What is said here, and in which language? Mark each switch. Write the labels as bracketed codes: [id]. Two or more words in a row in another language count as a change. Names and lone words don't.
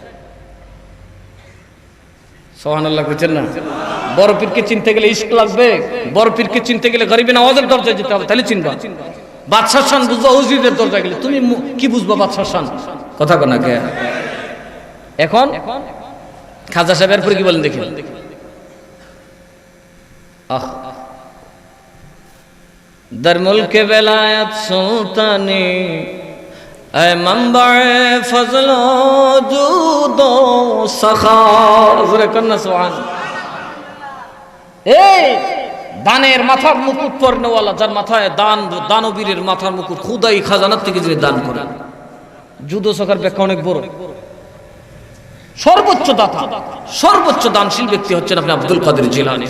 [bn] সুবহানাল্লাহ কইছেন না? বড় পীরকে চিনতে গেলে ইশক লাগবে, বড় পীরকে চিনতে গেলে গরিবে নওয়াজের দরজায় যেতে হবে, তাহলে চিনবা। বাদশার শান বুঝবা হুজুরের দরজায় গেলে, তুমি কি বুঝবা বাদশার শান? কথা কোন কে? এখন খাজা সাহেবের পরে কি বলেন দেখি। [fa] در ملک ولایت سلطانی اے منبع فضل و جود و سخا ذرا کرنا سبحان। [bn] এই দানের মাথার মুকুট পরনেওয়ালা, যার মাথায় দানবীরের মাথার মুকুট, খুদাই খাজানার থেকে যিনি দান করেন। জুদ ও সখার ব্যাখ্যা অনেক বড়। সর্বোচ্চ দাতা, সর্বোচ্চ দানশীল ব্যক্তি হচ্ছেন আপনি আব্দুল কাদের জিলানী।